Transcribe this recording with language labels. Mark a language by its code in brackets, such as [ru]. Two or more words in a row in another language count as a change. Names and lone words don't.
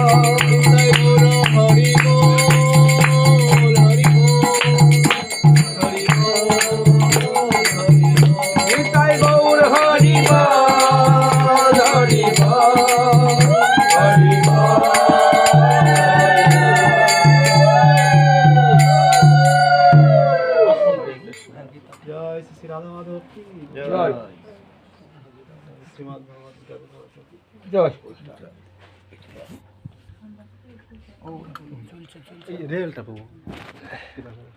[bn] হরি বোল হরি বোল নিতাই গৌর হরি বোল হরি বোল হরি বোল জয় শ্রী রাধা মাধব কি জয় শ্রীমদ্ ভগবদ্গীতা জয় এই রেলটা পাবো